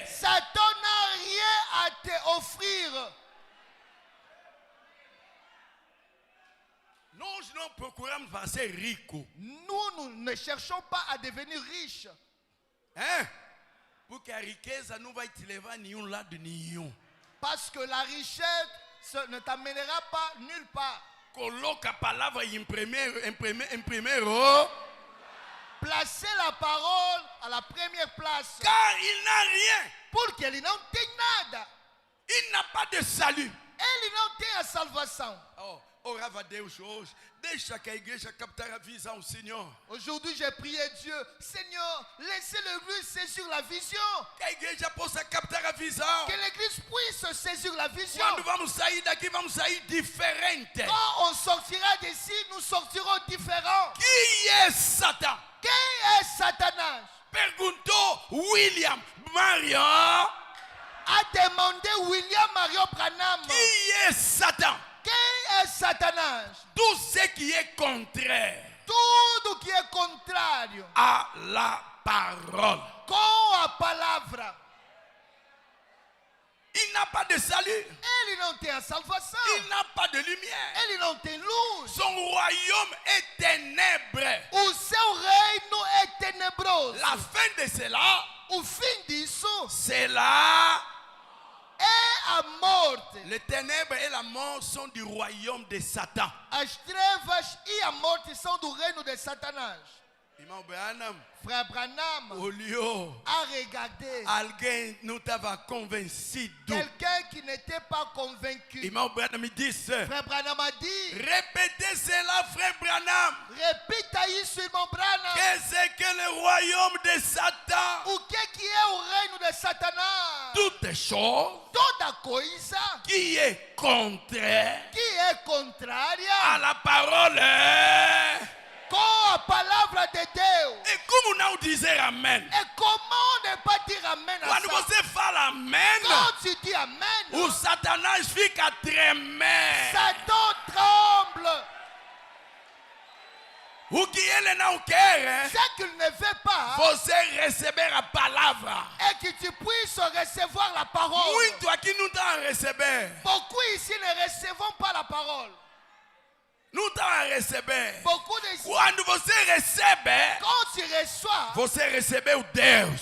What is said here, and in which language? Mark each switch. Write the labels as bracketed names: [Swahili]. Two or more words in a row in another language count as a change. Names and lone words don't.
[French] Satan n'a rien à te offrir. [Portuguese] Nós não procuramos para ser rico. [French] Nous ne cherchons pas à devenir riches. Hein? [Portuguese] Porque a riqueza não vai te levar a nenhum lado nenhum. [French] Parce que la richesse ne t'amènera pas nulle part. [Portuguese] Coloca a palavra em primeiro. [French] Placez la parole à la première place. Car il n'a rien. [Portuguese] Porque ele não tem nada. [French] Il n'a pas de salut. [Portuguese] Ele não tem a salvação. Oh, orava a Deus hoje. Deixa que a igreja captar a visão, Senhor. [French] Aujourd'hui, j'ai prié Dieu. Seigneur, laissez l'église saisir la vision. [Portuguese] Que a igreja possa captar a visão. [French] Que l'église puisse saisir la vision. [Portuguese] Quando vamos sair daqui, vamos sair diferente. [French] Quand on sortira d'ici, nous sortirons différents. Qui est Satan? [Portuguese] Quem é Satanás? Perguntou William Marion. [French] A demandé William Marion Branham. Qui est Satan? [Portuguese] Quem é Satanás? [French] Tout ce qui est contraire [Portuguese] Tudo que é contrário [French] à la parole. [Portuguese] com a palavra. [French] Il n'a pas de salut. [Portuguese] Ele não tem a salvação. [French] Il n'a pas de lumière. [Portuguese] Ele não tem luz. [French] Son royaume est ténèbre. [Portuguese] O seu reino é tenebroso. [French] La fin de cela, [Portuguese] O fim disso [French] c'est là. [Portuguese] é a morte. [French] Les ténèbres et la mort sont du royaume de Satan. [Portuguese] As trevas e a morte são do reino de Satanás. Irmão Branham, [French] Frère Branham [Portuguese] olhou. [French] a regardé [Portuguese] Alguém não estava convencido. [French] quelqu'un qui n'était pas convaincu. [Portuguese] Irmão Branham me disse: [French] Frère Branham a dit, répétez cela, frère Branham. [Portuguese] repita isso, irmão Branham. [French] Que c'est que le royaume de Satan? [Portuguese] O que é o reino de Satanás? [French] Toutes choses [Portuguese] Toda coisa [French] qui est contraire [Portuguese] que é contrária [French] à la parole. [Portuguese] com a palavra de Deus. Et como não dizer amém? [French] Et comment ne pas dire amen à [Portuguese] Quando [French] ça? [Portuguese] você fala amém, [French] Quand tu dis amen, [Portuguese] o Satanás fica tremer. [French] Satan tremble. [Portuguese] O que ele não quer [French] Ce qu'il ne veut pas [Portuguese] você receber a palavra. [French] est que tu puisses recevoir la parole. [Portuguese] Muito aqui não está a receber. [French] Beaucoup ici ne recevons pas la parole. [Portuguese] Não está a receber. [French] Beaucoup de [Portuguese] Quando você recebe, [French] quand tu reçois, [Portuguese] você recebeu Deus.